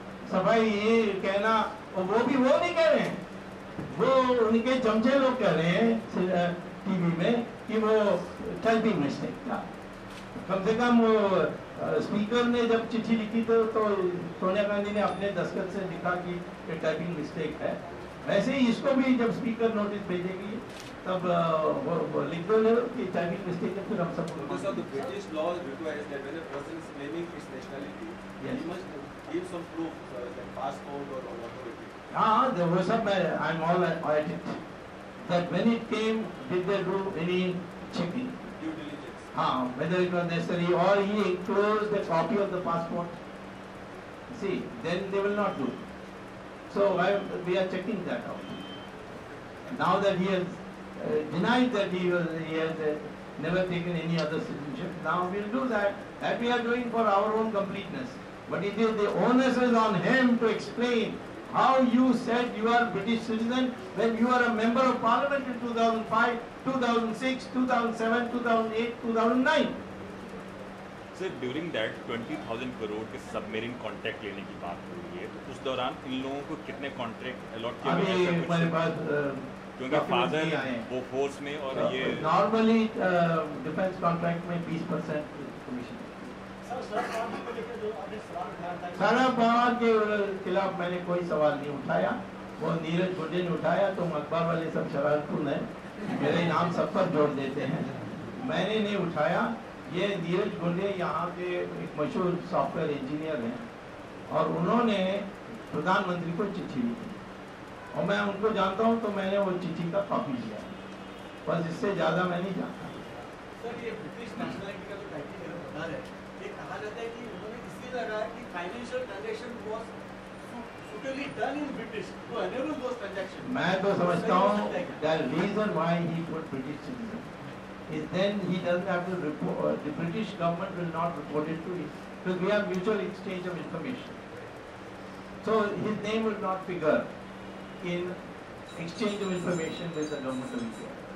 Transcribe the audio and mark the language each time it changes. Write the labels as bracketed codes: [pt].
[hi] सफाई ये कहना, और वो भी वो नहीं कह रहे हैं, वो उनके चमचे लोग कह रहे हैं टीवी में कि वो टाइपिंग मिस्टेक था। कम से कम वो स्पीकर ने जब चिट्ठी लिखी तो सोनिया गांधी ने अपने दस्तखत से लिखा कि ये टाइपिंग मिस्टेक है। वैसे ही इसको भी जब स्पीकर नोटिस भेजेगी तब वो लिख दो कि टाइपिंग मिस्टेक है, फिर हम सब [en] British laws requires that when a person is claiming his nationality, Yes. he must give some proof, like passport or whatever it is. [hi] हाँ, वो सब मैं [en] I'm all at it. That when it came, did they do any checking? Due diligence. हाँ, whether it was necessary or he enclosed a copy of the passport. See, then they will not do it. So we are checking that out. Now that he has denied that he has never taken any other citizenship, now we'll do that. That we are doing for our own completeness. But it is the onus is on him to explain how you said you are British citizen when you are a member of parliament in 2005, 2006, 2007, 2008, 2009. [hi] Sir [en] during that [hi] 20,000 crore के submarine contract लेने की बात हो रही है, तो उस दौरान इन लोगों को कितने कॉन्ट्रैक्ट अलॉट किए गए हैं? हमारे पास क्योंकि फादर वो फोर्स में और ये नॉर्मली डिफेंस कॉन्ट्रैक्ट में 20% कमीशन। शरद पवार के खिलाफ मैंने कोई सवाल नहीं उठाया, वो नीरज गुंडे ने उठाया। तुम अखबार वाले सब शरारतुन है, मेरे नाम सब पर जोड़ देते हैं, मैंने नहीं उठाया। ये नीरज गुंडे यहाँ के एक मशहूर सॉफ्टवेयर इंजीनियर हैं और उन्होंने प्रधानमंत्री को चिट्ठी लिखी और मैं उनको जानता हूँ, तो मैंने वो चिट्ठी का कॉपी लिया, बस इससे ज़्यादा मैं नहीं जानता। सर ये ब्रिटिश नेशनलिटी का जो क्राइटेरिया बता रहे हैं, ये कहा जाता है कि उन्होंने इसलिए लगाया कि financial transaction [en] Was suitably done in British to enable those transactions. [hi] मैं तो समझता हूँ [en] the reason why he put British citizen is then he doesn't have to report, the British government will not report it to him because we have mutual exchange of information. So his name will not figure in exchange of information with the government of India.